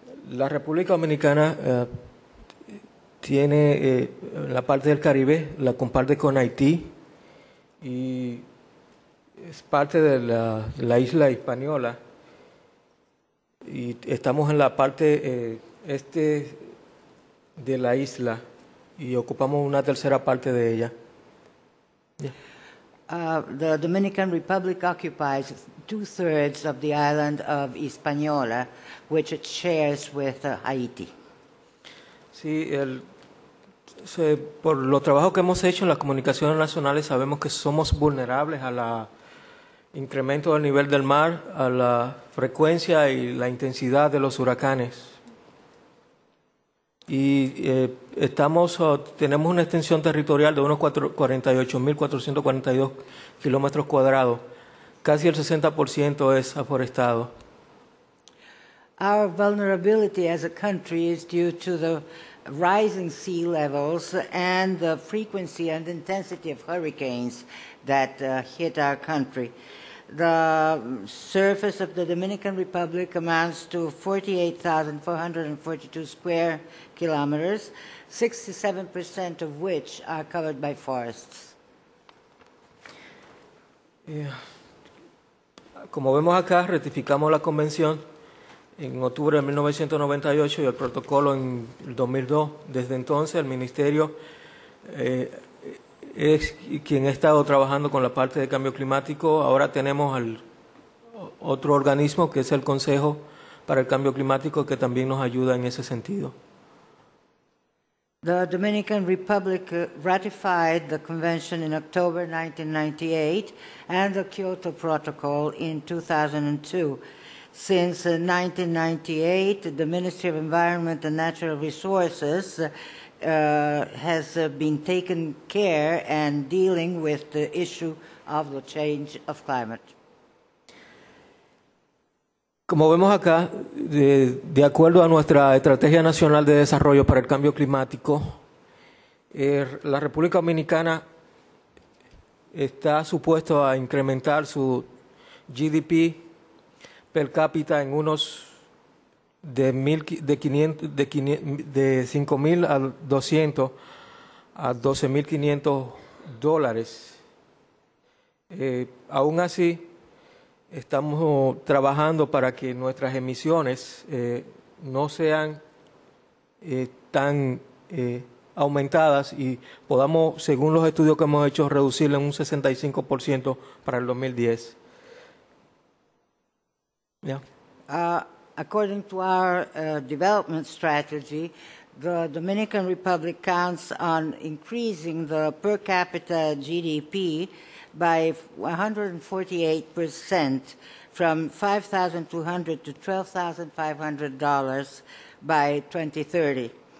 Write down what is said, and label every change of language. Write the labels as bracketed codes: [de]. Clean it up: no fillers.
[es] La República Dominicana tiene la parte del Caribe, la comparte con Haití y es parte de la isla Hispaniola, y estamos en la parte este de la isla y ocupamos una tercera parte de ella. [en] Yeah. The Dominican Republic occupies 2/3 of the island of Hispaniola, which it shares with Haiti. [es] Sí, por los trabajos que hemos hecho en las comunicaciones nacionales sabemos que somos vulnerables al incremento del nivel del mar, a la frecuencia y la intensidad de los huracanes. Y tenemos una extensión territorial de unos 48.442 kilómetros cuadrados. Casi el 60% es aforestado. [en] Our vulnerability as a country is due to the rising sea levels and the frequency and intensity of hurricanes that hit our country. The surface of the Dominican Republic amounts to 48,442 square kilometers, 67% of which are covered by forests. [es] Como vemos acá, ratificamos la convención en octubre de 1998 y el protocolo en el 2002. Desde entonces el Ministerio es quien ha estado trabajando con la parte de cambio climático. Ahora tenemos otro organismo que es el Consejo para el Cambio Climático, que también nos ayuda en ese sentido. [en] The Dominican Republic ratified the convention in October 1998 and the Kyoto Protocol in 2002. Since 1998, the Ministry of Environment and Natural Resources has been taking care and dealing with the issue of the change of climate. [es] Como vemos acá, de acuerdo a nuestra Estrategia Nacional de Desarrollo para el Cambio Climático, la República Dominicana está supuesto a incrementar su GDP per cápita en unos de 5.200 a $12.500. Aún así, estamos trabajando para que nuestras emisiones no sean tan aumentadas y podamos, según los estudios que hemos hecho, reducirla en un 65% para el 2010. Yeah. [en] According to our development strategy, the Dominican Republic counts on increasing the per capita GDP by 148% from $5,200 to $12,500 by 2030.